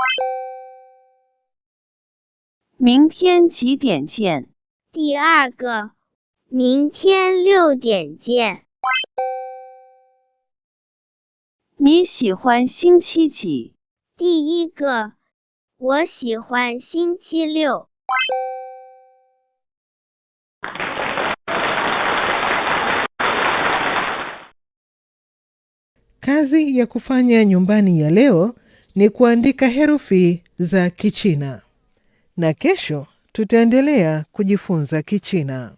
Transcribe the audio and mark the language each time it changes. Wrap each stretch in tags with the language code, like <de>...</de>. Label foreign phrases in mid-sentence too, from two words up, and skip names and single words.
<zh>明天几点见？第二个 明天6点见你喜欢星期几？第一个 我喜欢星期六</zh> <sw>Kazi ya kufanya nyumbani ya leo ni kuandika herufi za Kichina. Na kesho tutaendelea kujifunza Kichina.</sw>